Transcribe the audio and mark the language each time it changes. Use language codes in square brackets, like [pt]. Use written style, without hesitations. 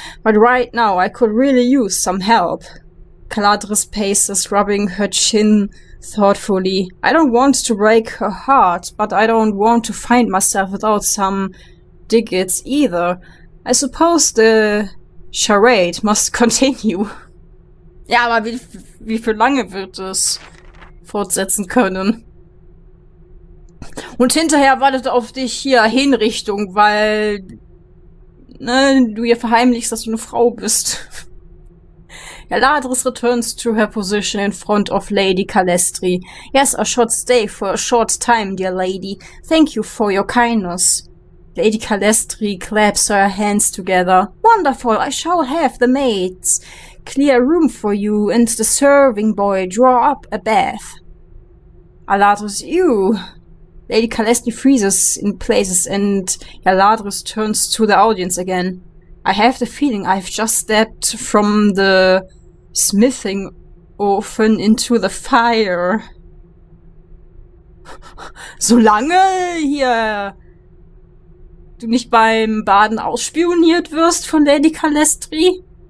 [en] But right now I could really use some help." Yaladris paces, rubbing her chin thoughtfully. "I don't want to break her heart, but I don't want to find myself without some digits either. I suppose the charade must continue." [de] Ja, aber wie für lange wird es fortsetzen können? Und hinterher wartet auf dich hier Hinrichtung, weil du ihr verheimlichst, dass du eine Frau bist. [en] Yaladris returns to her position in front of Lady Calestri. "Yes, I should stay for a short time, dear lady. Thank you for your kindness." Lady Calestri claps her hands together. "Wonderful! I shall have the maids clear a room for you and the serving boy draw up a bath." Aladris, ew. Lady Calestri freezes in places and Aladris turns to the audience again. I have the feeling I've just stepped from the smithing oven into the fire. [de] Solange hier du nicht beim Baden ausspioniert wirst von Lady Calestri.